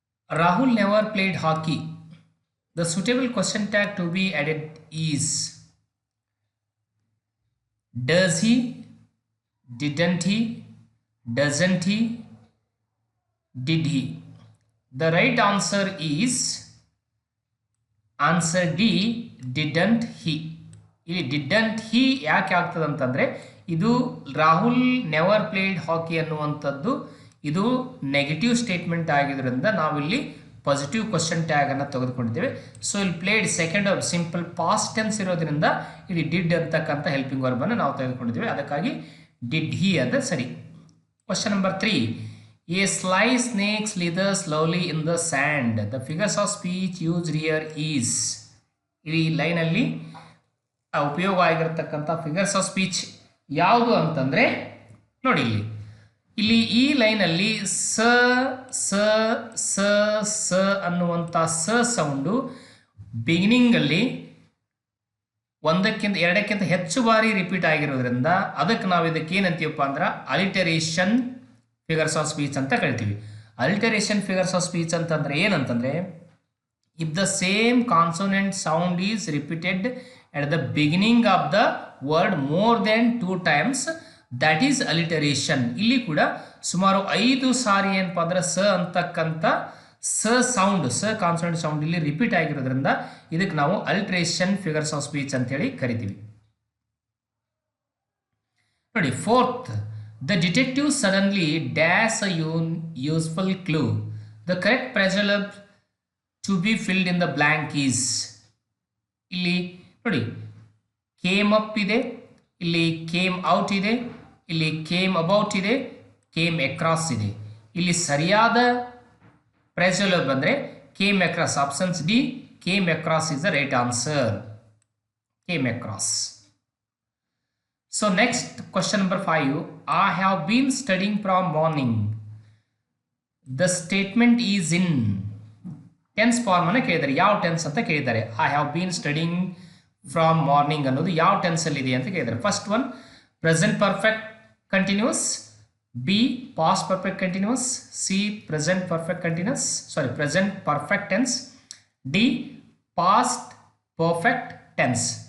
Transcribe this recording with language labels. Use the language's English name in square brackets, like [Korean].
[English] Rahul never played hockey. The suitable question tag to be added is does he, didn't he, doesn't he, did he. The right answer is answer D, didn't he. [Kannada] ಇಲ್ಲಿ [English] didn't he [Kannada] ಯಾಕೆ ಆಗ್ತದೆ ಅಂತಂದರೆ ಇದು [English] Rahul never played hockey [Kannada] ಅನ್ನುವಂಥದ್ದು ಇದು negative statement ಆಗಿದ್ದರಿಂದ ನಾವಿಲ್ಲಿ positive question ಟ್ಯಾಗನ್ನು ತೆಗೆದುಕೊಂಡಿದ್ದೇವೆ. ಸೊ ಇಲ್ಲಿ played second half simple past tense ಇರೋದ್ರಿಂದ ಇಲ್ಲಿ ಡಿಡ್ ಅಂತಕ್ಕಂಥ ಹೆಲ್ಪಿಂಗ್ ವರ್ಬನ್ನು ನಾವು ತೆಗೆದುಕೊಂಡಿದ್ದೇವೆ, ಅದಕ್ಕಾಗಿ [English] did he [Kannada] ಅದು ಸರಿ. [English] Question number 3, a sly snake slithers slowly in the sand. The figures of speech used here is. [Kannada] ಈ ಲೈನಲ್ಲಿ ಉಪಯೋಗ ಆಗಿರತಕ್ಕಂಥ ಫಿಗರ್ಸ್ ಆಫ್ ಸ್ಪೀಚ್ ಯಾವುದು ಅಂತಂದರೆ ನೋಡಿ, ಇಲ್ಲಿ ಈ ಲೈನಲ್ಲಿ ಸ ಸ ಸ ಸ ಅನ್ನುವಂಥ ಸ ಸೌಂಡು ಬಿಗಿನಿಂಗಲ್ಲಿ ಒಂದಕ್ಕಿಂತ ಎರಡಕ್ಕಿಂತ ಹೆಚ್ಚು ಬಾರಿ ರಿಪೀಟ್ ಆಗಿರೋದ್ರಿಂದ ಅದಕ್ಕೆ ನಾವು ಇದಕ್ಕೆ ಏನಂತೀವಪ್ಪ ಅಂದ್ರೆ ಅಲಿಟರೇಷನ್ ಫಿಗರ್ಸ್ ಆಫ್ ಸ್ಪೀಚ್ ಅಂತ ಕರಿತೀವಿ. [English] alliteration figures of speech [Kannada] ಅಂತಂದರೆ ಏನಂತಂದರೆ, [English] if the same consonant sound is repeated at the beginning of the word more than 2 times, that is alliteration. [Kannada] ಇಲ್ಲಿ ಕೂಡ ಸುಮಾರು 5 ಸಾರಿ ಏನಪ್ಪ ಅಂದ್ರೆ ಸ ಅಂತಕ್ಕಂಥ ಸ ಸೌಂಡ್ ಸ ಕಾನ್ಸನೆಂಟ್ ಸೌಂಡ್ ಇಲ್ಲಿ ರಿಪೀಟ್ ಆಗಿರೋದ್ರಿಂದ ಇದಕ್ಕೆ ನಾವು ಅಲಿಟರೇಷನ್ ಫಿಗರ್ಸ್ ಆಫ್ ಸ್ಪೀಚ್ ಅಂತೇಳಿ ಕರಿತೀವಿ. ನೋಡಿ, [English] 4th, the detective suddenly dash a useful clue. The correct preserve to be filled in the blank is. [Kannada] ಇಲ್ಲಿ ನೋಡಿ, [English] came up [Kannada] ಇದೆ, ಇಲ್ಲಿ [English] came out [Kannada] ಇದೆ, ಇಲ್ಲಿ [English] came about [Kannada] ಇದೆ, [English] came across [Kannada] ಇದೆ. ಇಲ್ಲಿ ಸರಿಯಾದ ಪ್ರೆಸರ್ವ್ ಬಂದರೆ [English] Came across. Options D, came across is the right answer. Came across. So next question number 5, I have been studying from morning. The statement is in. [Kannada] Tense form ಅನ್ನು ಕೇಳಿದ್ದಾರೆ, ಯಾವ tense ಅಂತ ಕೇಳಿದ್ದಾರೆ. [English] I have been studying from morning [Kannada] ಅನ್ನೋದು ಯಾವ ಟೆನ್ಸಲ್ಲಿ ಇದೆ ಅಂತ ಕೇಳಿದ್ದಾರೆ. [English] First one present perfect continuous, B past perfect continuous, C present perfect continuous present perfect tense, D past perfect tense.